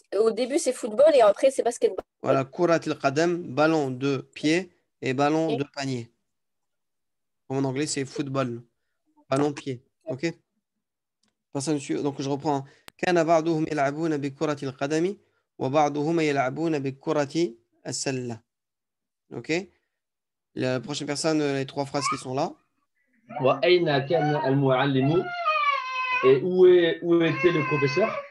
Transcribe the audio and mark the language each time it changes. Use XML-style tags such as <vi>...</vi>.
<fr>Au début, c'est football et après, c'est basketball. Voilà,</fr> <ar>kurat al-qadam,</ar> <fr>ballon de pied et ballon de panier. En anglais, c'est football, ballon pied. Ok? Personne suit. Donc, je reprends.</fr> <ar>كان بعضهم يلعبون بكرة القدم وبعضهم يلعبون بكرة السلة.</ar> <fr>Ok? La prochaine personne, les trois phrases qui sont là.</fr> <ar>وأين كان المعلم</ar> <fr>et où était le professeur</fr>